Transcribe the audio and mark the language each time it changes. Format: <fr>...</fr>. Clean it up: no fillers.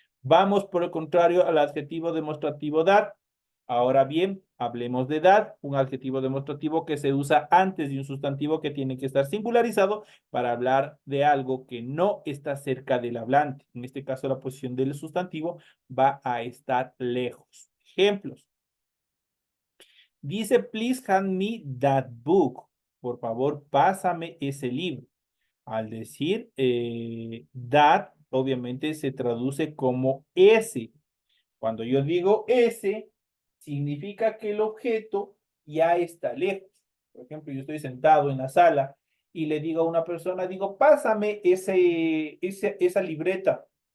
<es>Vamos, por el contrario, al adjetivo demostrativo that. Ahora bien, hablemos de that, un adjetivo demostrativo que se usa antes de un sustantivo que tiene que estar singularizado para hablar de algo que no está cerca del hablante. En este caso, la posición del sustantivo va a estar lejos. Ejemplos. Dice,</es> <en>please hand me that book.</en> <es>Por favor, pásame ese libro. Al decir that, obviamente se traduce como ese. Cuando yo digo ese, significa que el objeto ya está lejos. Por ejemplo, yo estoy sentado en la sala y le digo a una persona, digo, pásame esa libreta.</es>